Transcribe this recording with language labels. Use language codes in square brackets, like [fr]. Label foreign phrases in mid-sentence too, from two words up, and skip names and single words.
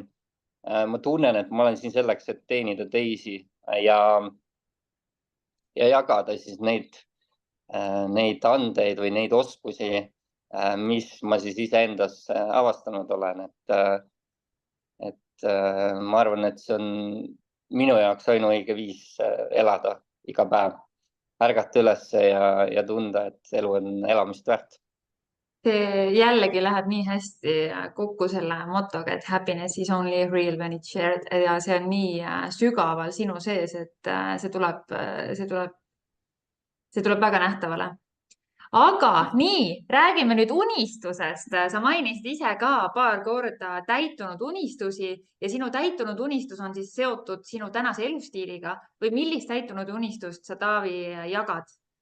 [et] Ma tunnen, et ma olen siin selleks, et teenida teisi ja ja jagada siis neid andeid või neid oskusi, mis ma siis iseendas avastanud olen, et ma arvan, et see on minu jaoks ainuõige viis elada iga päev, ärgata üles ja tunda, et elu on elamist väärt. see jällegi läheb nii hästi kokku selle motoga, et [en] happiness is only real when it's shared [et] ja see on nii sügaval sinu sees, et see tuleb väga nähtavale. Aga nii, räägime nüüd unistusest. Sa mainisid ise ka paar korda täitunud unistusi ja sinu täitunud unistus on siis seotud sinu tänase elustiiliga või millist täitunud unistust sa, Taavi, jagad?